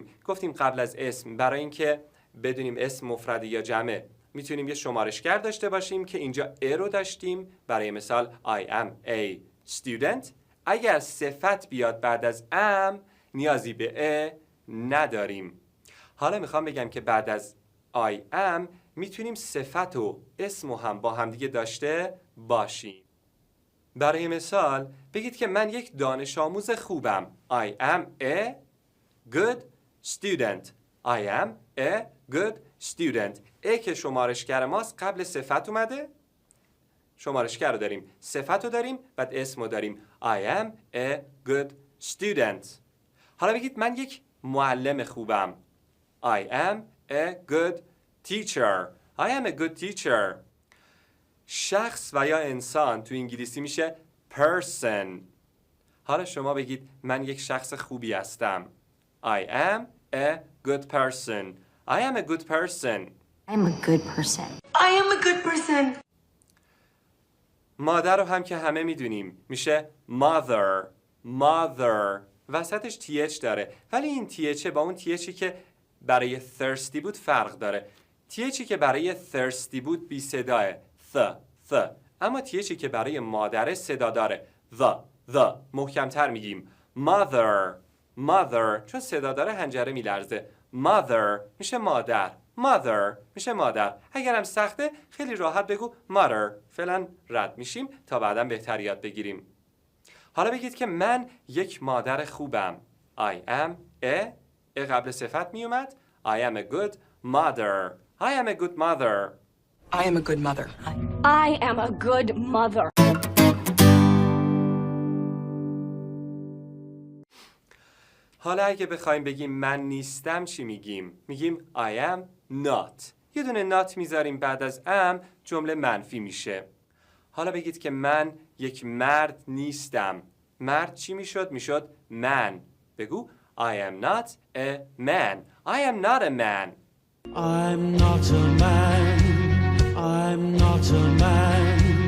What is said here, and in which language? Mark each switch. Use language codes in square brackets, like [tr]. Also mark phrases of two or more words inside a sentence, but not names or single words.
[fa] گفتیم قبل از اسم برای اینکه بدونیم اسم مفرد یا جمعه میتونیم یه شمارشگر داشته باشیم که اینجا ا رو داشتیم. برای مثال [en] I am a student. [fa] اگر صفت بیاد بعد از am نیازی به ا نداریم. حالا میخوام بگم که بعد از [en] I am [fa] میتونیم صفت و اسم هم با همدیگه داشته باشیم. برای مثال بگید که من یک دانش آموز خوبم. [en] I am a good student. I am a good student. [fa] ا که شمارشگر ماست قبل صفت اومده. شمارشگر رو داریم، صفت رو داریم، بعد اسم رو داریم. [en] I am a good student. [fa] حالا بگید من یک معلم خوبم. [en] I am a good teacher. I am a good teacher. [fa] شخص و یا انسان تو انگلیسی میشه person. حالا شما بگید من یک شخص خوبی هستم. [en] I am a good person. I am a good person. I'm a good person. I am a good person. [fa] مادر رو هم که همه میدونیم میشه mother. [en] mother. [fa] وسطش th داره، ولی این th با اون th که برای thirsty بود فرق داره. th که برای thirsty بود بی صداه th. اما th که برای مادر صدا داره the. محکمتر میگیم mother. چون صدا داره حنجره میلرزه. mother میشه مادر. mother میشه مادر. اگرم سخته خیلی راحت بگو mother. فعلا رد میشیم تا بعدا بهتر یاد بگیریم. حالا بگید که من یک مادر خوبم. [en] I am a [fa] قبل صفت می اومد. [en] I am a good mother. I am a good mother. I am a good mother. I am a good mother. [fa] حالا اگه بخوایم بگیم من نیستم چی میگیم؟ [en] میگیم I am not. [fa] یه دونه not میذاریم بعد از am، جمله منفی میشه. حالا بگید که من یک مرد نیستم. مرد چی میشد؟ میشد man. بگو [en] I am not a man. I am not a man. I'm not a man. I'm not a man.